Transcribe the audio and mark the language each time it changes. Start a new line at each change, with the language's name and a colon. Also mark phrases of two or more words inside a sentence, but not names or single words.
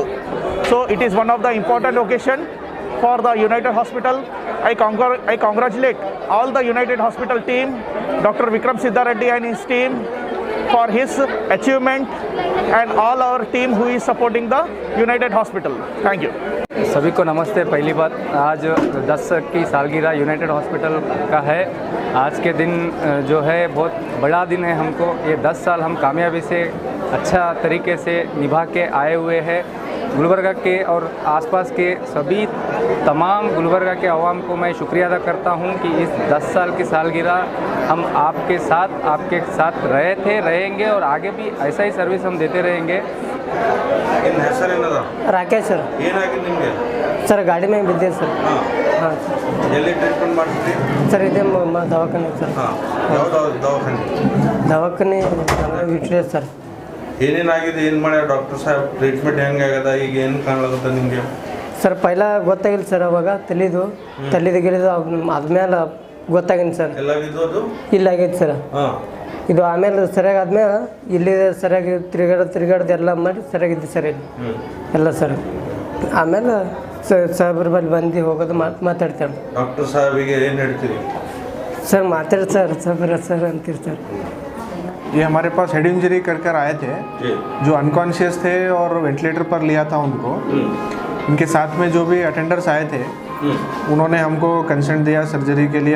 English: So it is one of the important occasion for the United Hospital. I congratulate all the United Hospital team, Dr. Vikram Siddha Reddy and his team for his achievement, and all our team who is supporting the United Hospital. Thank you.
Hindi: सभी को नमस्ते। पहली बात, आज 10 की सालगिरह यूनाइटेड हॉस्पिटल का है। आज के दिन जो है बहुत बड़ा दिन है हमको। ये 10 साल हम कामयाबी से अच्छा तरीके से निभा के आए हुए हैं। गुलबर्गा के और आसपास के सभी तमाम गुलबर्गा के आवाम को मैं शुक्रिया अदा करता हूं कि इस 10 साल की सालगिरह हम आपके साथ रहे थे, रहेंगे और आगे भी ऐसा ही सर्विस हम देते रहेंगे।
Kannada: ರಾಕೇಶ್ ಸರ್ ಸರ್ ಗಾಡಿ ಮೇಲೆ ಬಿದ್ದೆ ಸರ್. ಹಾಂ ಎಲ್ಲಿ ಟ್ರೀಟ್ಮೆಂಟ್ ಮಾಡ್ತೀರಿ ಸರ್? ಇದೆ ದವಾಖಾನೆ ಸರ್. ದವಾಖಾನೆ ಇಟ್ರೆ ಸರ್. ಏನೇನಾಗಿದೆ, ಏನು ಮಾಡ್ಯಾರ ಡಾಕ್ಟರ್ ಸಾಹೇಬ್? ಟ್ರೀಟ್ಮೆಂಟ್ ಹೆಂಗಾಗದ, ಈಗ ಏನು ಕಾಣಲಾಗುತ್ತೆ ನಿಮಗೆ? ಸರ್ ಪೈಲ ಗೊತ್ತಾಗಿಲ್ಲ ಸರ್, ಅವಾಗ ತಲೆದು ಗಿಳಿದು ಆದ್ಮೇಲೆ ಗೊತ್ತಾಗಿಲ್ಲ ಸರ್. ಇಲ್ಲ ಆಗೈತೆ ಸರ್. ಇದು ಆಮೇಲೆ ಸರಿಯಾಗಿ ಆದ್ಮೇಲೆ ಇಲ್ಲಿ ಸರಿಯಾಗಿ ತಿರುಗಾಡ್ದು ಎಲ್ಲ ಮಾಡಿ ಸರಿಯಾಗಿದ್ದು ಸರ್ ಇಲ್ಲಿ ಎಲ್ಲ ಸರ್. ಆಮೇಲೆ ಸಾಹೇಬ್ರ ಬಳಿ ಬಂದು ಹೋಗೋದು ಮಾತಾಡ್ತಾರೆ. ಡಾಕ್ಟರ್ ಸಾಹೇಬಿಗೆ ಏನು ಹೇಳ್ತೀರಿ सर? मातर सर सर अंतिर सर।
Hindi: ये हमारे पास
English: head injury
Hindi: कर आए थे, जो अनकॉन्शियस थे और वेंटिलेटर पर लिया था उनको। उनके साथ में जो भी अटेंडर्स आए थे उन्होंने हमको कंसेंट दिया सर्जरी के लिए।